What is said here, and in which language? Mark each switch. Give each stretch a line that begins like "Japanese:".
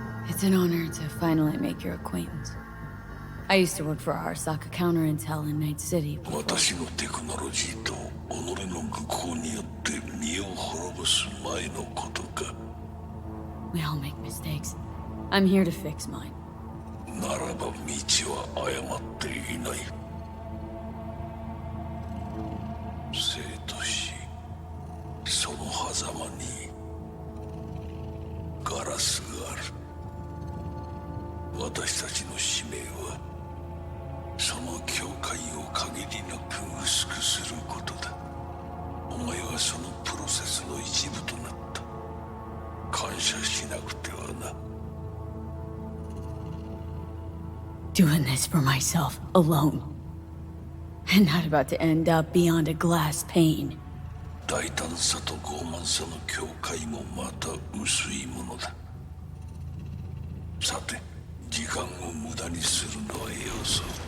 English: It's an honor to finally make your acquaintance. I used to work for Arasaka Counterintel in Night City.
Japanese: 私のテクノロジーと己の愚行によって身を滅ぼす前のことか。
English: We all make mistakes. I'm here to fix mine.
Japanese: ならば道は誤っていない。生と死、その狭間にガラスがある。私たちの使命はその境界を限りなく薄くすることだ。お前はそのプロセスの一部となった。感謝しなくてはな。
English: Doing this for myself, alone. And not about to end up beyond a glass pane.
Japanese: 大胆さと傲慢さの境界もまた薄いものだ。さて、時間を無駄にするのはよそう。